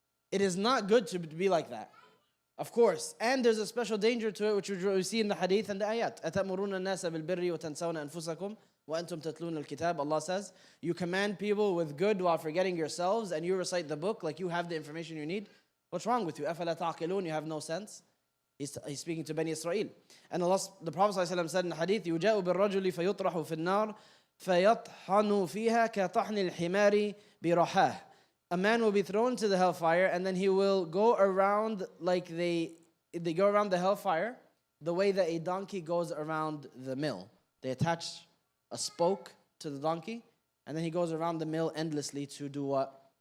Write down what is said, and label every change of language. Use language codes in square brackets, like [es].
[en] It is not good to be like that, of course. And there's a special danger to it, which we see in the hadith and the ayat. [ar] أَتَأْمُرُونَ النَّاسَ بِالْبِرِّ وَتَنْسَوْنَ أَنفُسَكُمْ وَأَنْتُمْ تَتْلُونَ الْكِتَابِ. [en] Allah says, you command people with good while forgetting yourselves, and you recite the book like you have the information you need. What's wrong with you? [ar] أَفَلَا تَعْقِلُونَ? [en] You have no sense. He's speaking to Bani Israel. And the Prophet ﷺ said in the hadith, [ar] يُجَاءُ بِالرَّجُلِ فَيُطْرَحُ فِي النَّارِ فَيَطْحَنُ فِيهَا كَطَحْنِ الْحِمَارِ بِرَحَاهِ. [en] A man will be thrown to the hellfire, and then he will go around like they go around the hellfire the way that a donkey goes around the mill. They attach a spoke to the donkey, and then he goes around the mill endlessly to do what?